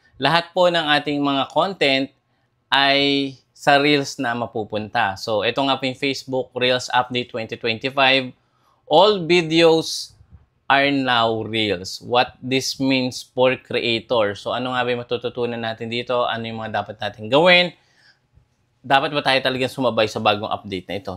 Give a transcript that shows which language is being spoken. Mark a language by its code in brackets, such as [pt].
[tl] Lahat po ng ating mga content ay sa Reels na mapupunta. So, ito nga po yung Facebook Reels Update 2025. [en] All videos are now Reels. What this means for creator. [tl] So, ano nga ba yung matututunan natin dito? Ano yung mga dapat natin gawin? Dapat ba tayo talagang sumabay sa bagong update na ito?